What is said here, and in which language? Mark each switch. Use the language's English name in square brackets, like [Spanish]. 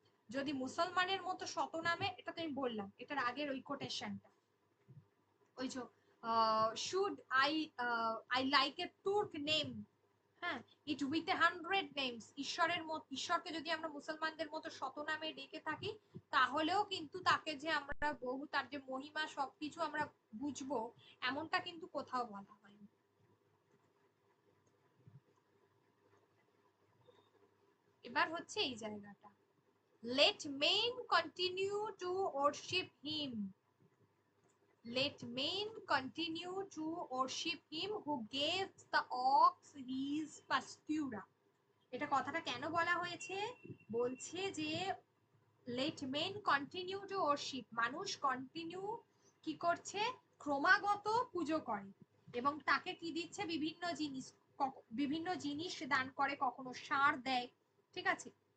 [Bangla] যদি মুসলমানের মতো শতনামে, এটা তো আমি বললাম এটার আগের ওই কোটেশনটা, ওই যে [English] should I I like a Turk name, [Bangla] হ্যাঁ, [English] it with 100 names, [Bangla] ঈশ্বরের মত, ঈশ্বরকে যদি আমরা মুসলমানদের মতো শতনামে ডেকে থাকি, তাহলেও কিন্তু তাকে যে আমরা বহু, তার যে মহিমা সবকিছু আমরা বুঝবো, এমনটা কিন্তু কোথাও বলা হয়নি। এবার হচ্ছে এই জায়গাটা, [English] let men continue to worship him, let men continue to worship him who gave the ox his pastura। [Bangla] এটা কথাটা কেন বলা হয়েছে, বলছে যে [English] let men continue to worship, [Bangla] মানুষ কন্টিনিউ কি করছে, ক্রমাগত পুজো করে, এবং তাকে কি দিচ্ছে, বিভিন্ন জিনিস, বিভিন্ন জিনিস দান করে, কখনো সার দেয়, ঠিক আছে,